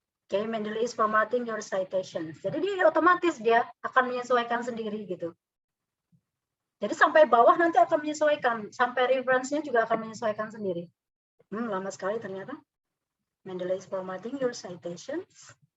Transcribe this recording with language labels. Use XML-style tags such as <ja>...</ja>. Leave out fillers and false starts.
<en>Okay, Mendeley is formatting your citations.</en> <id>Jadi dia otomatis dia akan menyesuaikan sendiri gitu. Jadi sampai bawah nanti akan menyesuaikan, sampai reference-nya juga akan menyesuaikan sendiri. Lama sekali ternyata.</id> <en>Mendeley is formatting your citations.</en>